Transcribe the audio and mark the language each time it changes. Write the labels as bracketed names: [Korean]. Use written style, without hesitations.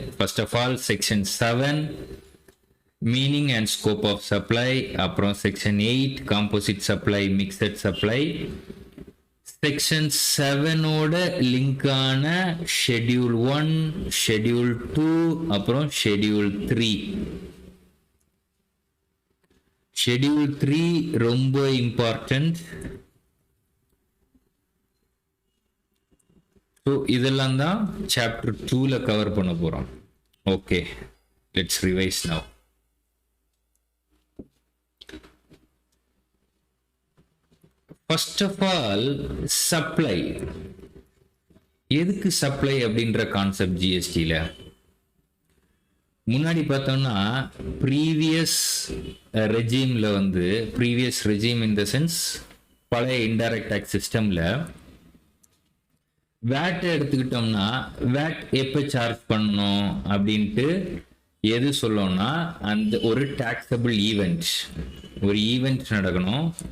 [English] First of all, section 7 meaning and scope of supply, [Tamil] அப்புறம் [English] section 8 composite supply, mixed supply. Section 7 ஓட link ஆன schedule 1, schedule 2, அப்புறம் schedule 3. schedule 3 ரொம்ப important. So [Tamil] இதெல்லாம் தான் chapter 2ல cover பண்ண போறோம். [English] Okay, let's revise now. First of all, supply. [Tamil] எதுக்கு supply அப்படின்ற கான்செப்ட் ஜிஎஸ்டில முன்னாடி பார்த்தோம்னா ப்ரீவியஸ் ரெஜீம்ல வந்து previous regime in the sense பழைய இன்டைரக்ட் டாக்ஸ் சிஸ்டம்ல வேட் எடுத்துக்கிட்டோம்னா வேட் எப்போ சார்ஜ் பண்ணணும் அப்படின்ட்டு எது சொல்லணும்னா அந்த ஒரு டாக்ஸபிள் ஈவெண்ட் ஒரு ஈவெண்ட் நடக்கணும்.